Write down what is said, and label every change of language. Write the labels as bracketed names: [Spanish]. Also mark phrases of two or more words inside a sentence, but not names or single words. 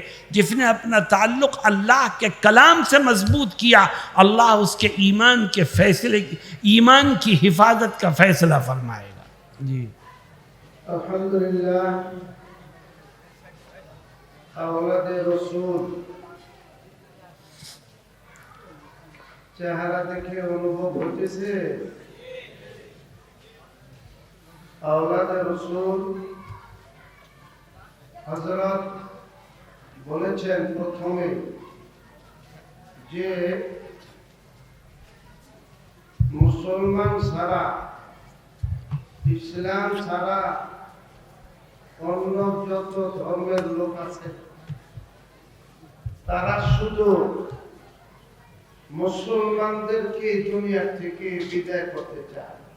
[Urdu] جس نے اپنا تعلق اللہ کے کلام سے مضبوط کیا، اللہ اس کے ایمان کے فیصلے، ایمان کی حفاظت کا فیصلہ فرمائے گا. جی الحمدللہ. اولاد رسول [Bangla] চেহারা দেখে অনুভব হতেছে আওলাদে রাসূল হযরত বলেছেন প্রথমে যে মুসলমান ছাড়া, ইসলাম ছাড়া অন্য যত ধর্মের লোক আছে তারা শুধু মুসলমানদেরকে দুনিয়া থেকে বিদায় করতে চায়.